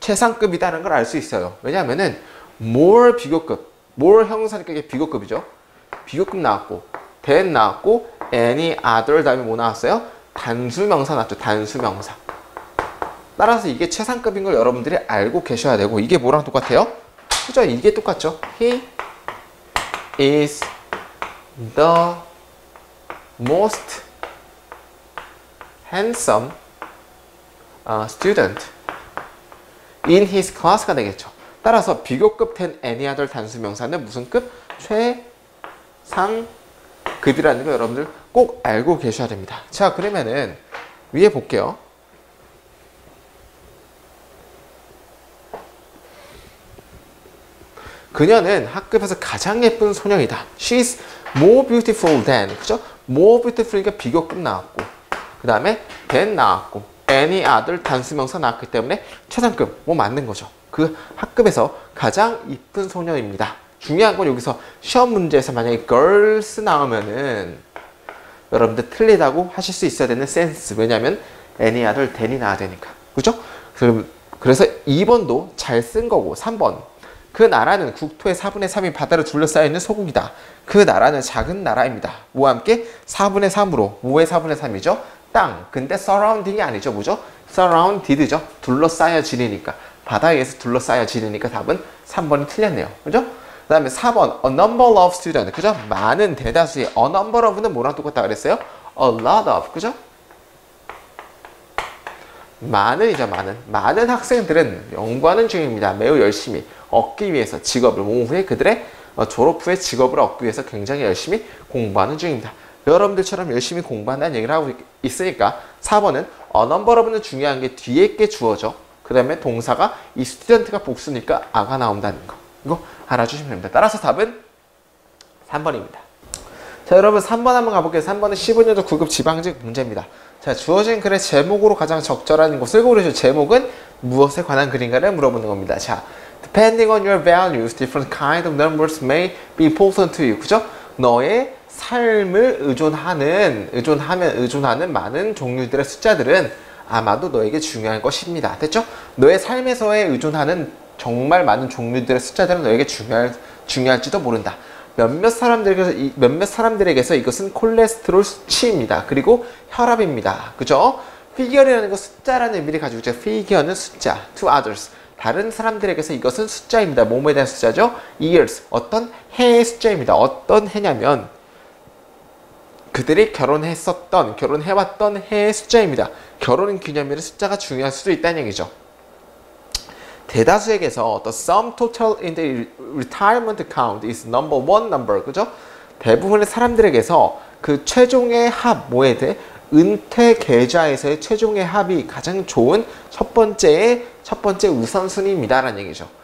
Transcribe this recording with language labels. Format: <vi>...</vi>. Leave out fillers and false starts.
<ko>최상급이다라는 걸 알 수 있어요. 왜냐하면은 more 비교급, more 형용사니까 이게 비교급이죠. 비교급 나왔고 than 나왔고 any other 다음에 뭐 나왔어요? 단수명사 나왔죠. 단수명사. 따라서 이게 최상급인 걸 여러분들이 알고 계셔야 되고 이게 뭐랑 똑같아요? 그죠? 이게 똑같죠.</ko> <en>He is the most handsome student in his class</en> <ko>가 되겠죠. 따라서 비교급 ten any other 단수명사는 무슨 급? 최상급이라는 거 여러분들 꼭 알고 계셔야 됩니다. 자, 그러면은 위에 볼게요. 그녀는 학급에서 가장 예쁜 소녀이다.</ko> <en>She's more beautiful than.</en> <ko>그죠? more beautiful이니까 비교급 나왔고 그 다음에 than 나왔고 any other 단수명사 나왔기 때문에 최상급 뭐 맞는 거죠. 그 학급에서 가장 이쁜 소녀입니다. 중요한 건 여기서 시험 문제에서 만약에 girls 나오면은 여러분들 틀리다고 하실 수 있어야 되는 센스. 왜냐면 any other than이 나와야 되니까. 그죠? 그래서 2번도 잘 쓴 거고 3번 그 나라는 국토의 4분의 3이 바다로 둘러싸여 있는 소국이다. 그 나라는 작은 나라입니다. 뭐와 함께? 4분의 3으로. 뭐의 4분의 3이죠? 땅. 근데 surrounding이 아니죠. 뭐죠? surrounded죠. 둘러싸여 지내니까. 바다에 의해서 둘러싸여 지내니까 답은 3번이 틀렸네요. 그죠? 그 다음에 4번 a number of students. 그죠? 많은 대다수의 a number of는 뭐랑 똑같다 그랬어요? a lot of. 그죠? 많은이죠. 많은 학생들은 연구하는 중입니다. 매우 열심히 얻기 위해서 직업을 오후에 그들의 졸업 후에 직업을 얻기 위해서 굉장히 열심히 공부하는 중입니다. 여러분들처럼 열심히 공부한다는 얘기를 하고 있으니까 4번은 a number of는 중요한 게 뒤에 게 주어져. 그 다음에 동사가 이 스튜던트가 복수니까 아가 나온다는 거. 이거 알아주시면 됩니다. 따라서 답은 3번입니다. 자, 여러분 3번 한번 가볼게요. 3번은 15년도 9급 지방직 문제입니다. 자, 주어진 글의 제목으로 가장 적절한 것을 고르시오. 제목은 무엇에 관한 글인가를 물어보는 겁니다.</ko> <en>자, depending on your values, different kind of numbers may be important to you.</en> <ko>그죠? 너의 삶을 의존하는 많은 종류들의 숫자들은 아마도 너에게 중요한 것입니다. 됐죠? 너의 삶에서의 의존하는 정말 많은 종류들의 숫자들은 너에게 중요할지도 모른다. 몇몇 사람들에게서 이것은 콜레스테롤 수치입니다. 그리고 혈압입니다. 그죠? 피겨라는 거 숫자라는 의미를 가지고 있죠. 피겨는 숫자.</ko> <en>To others.</en> <ko>다른 사람들에게서 이것은 숫자입니다. 뭐뭐에 대한 숫자죠? years. 어떤 해의 숫자입니다. 어떤 해냐면 그들이 결혼해왔던 해의 숫자입니다. 결혼 기념일의 숫자가 중요할 수도 있다는 얘기죠. 대다수에게서</ko> <en>the sum total in the retirement account is number one number.</en> <ko>그죠? 대부분의 사람들에게서 그 최종의 합, 뭐에 대해? 은퇴 계좌에서의 최종의 합이 가장 좋은 첫 번째 우선순위입니다. 라는 얘기죠.</ko>